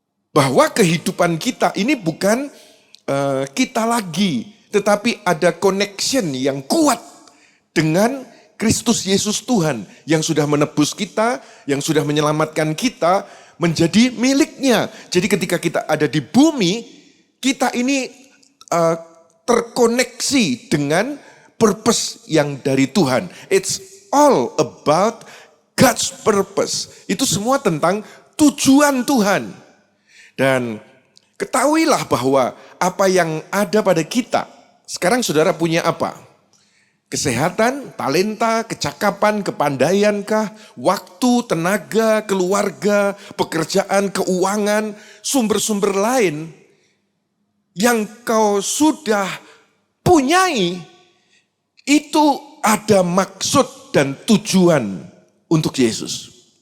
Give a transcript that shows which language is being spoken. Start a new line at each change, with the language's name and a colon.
Indonesian: Bahwa kehidupan kita ini bukan kita lagi, tetapi ada connection yang kuat dengan Kristus Yesus Tuhan yang sudah menebus kita, yang sudah menyelamatkan kita menjadi miliknya. Jadi ketika kita ada di bumi, kita ini terkoneksi dengan purpose yang dari Tuhan.
English: It's all about God's purpose.
Indonesian: Itu semua tentang tujuan Tuhan. Dan ketahuilah bahwa apa yang ada pada kita, sekarang saudara punya apa? Kesehatan, talenta, kecakapan, kepandaiankah, waktu, tenaga, keluarga, pekerjaan, keuangan, sumber-sumber lain yang kau sudah punyai, itu ada maksud dan tujuan untuk Yesus.